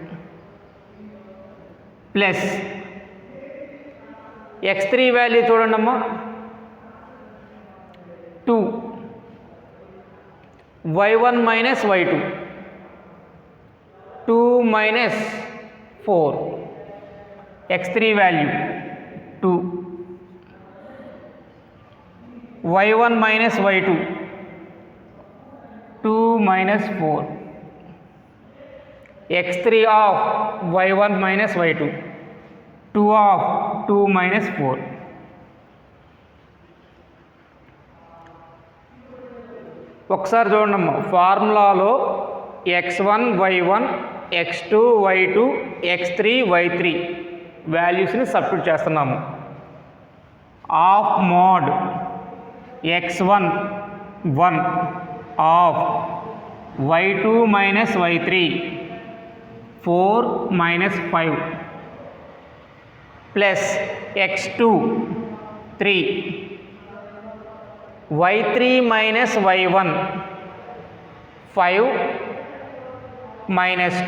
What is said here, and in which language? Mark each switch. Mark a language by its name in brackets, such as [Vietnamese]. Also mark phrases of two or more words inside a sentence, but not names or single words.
[English] plus x3 value చూడండమ్మా 2, y1 minus y2 2 minus 4, x3 value 2, y1 minus y2 2 minus 4, x3 of y1 minus y2 2 of 2 minus 4. [Telugu] ఒకసారి చూడండమ్మా ఫార్ములాలో x1, y1, x2, y2, x3, y3 [English] valuesని substitute [Telugu] చేస్తున్నాము. [English] half mod x1 1 of y2 minus y3 4 minus 5 plus x2 3, y3 minus y1 5 minus